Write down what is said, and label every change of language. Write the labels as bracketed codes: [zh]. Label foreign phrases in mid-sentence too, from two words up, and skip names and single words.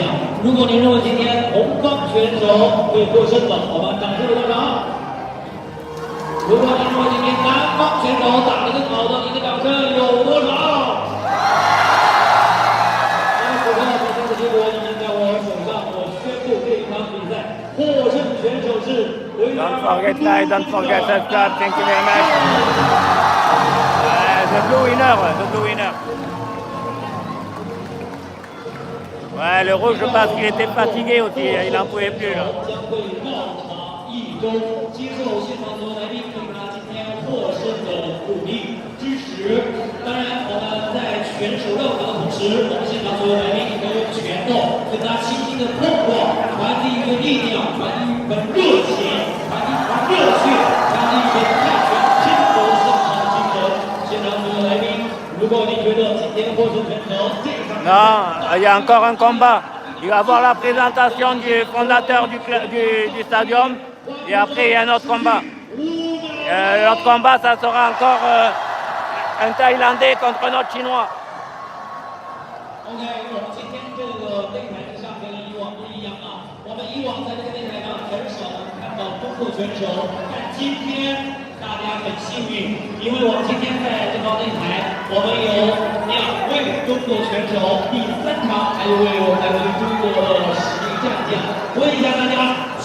[zh] 如果您认为今天红方选手会获胜的，我们掌声鼓掌。如果您认为今天蓝方选手打得更好的，您的掌声有多少？结果已经在我手上，我宣布这场比赛获胜选手是。 [en] Don't forget like, don't forget subscribe. Thank you very much. The blue winner, the blue winner. [fr] Ouais, le rouge, je pense qu'il était fatigué aussi, il n'en pouvait plus là. [zh] 将会绕场1周，接受现场所有来宾对他今天获胜的鼓励支持。当然，我们在选手绕场的同时，我们现场所有来宾也都用拳头跟他轻轻的碰撞，传递一份力量，传递一份热情，传递一份热血，传递一份泰拳天国现场的精神。现场所有来宾，如果你觉得今天获胜选手这场 [fr] Non, il y a encore un combat. Il va y avoir la présentation du fondateur du stadium et après il y a un autre combat. L'autre combat, ça sera encore un Thaïlandais contre un autre Chinois. [zh] OK， 我们今天这个擂台之上跟以往不一样啊。我们以往在这个擂台上很少能看到中国选手，但今天大家很幸运，因为我们今天在这套擂台，我们有2位中国选手，第3场还有位我们来自中国的实力战将。问一下大家，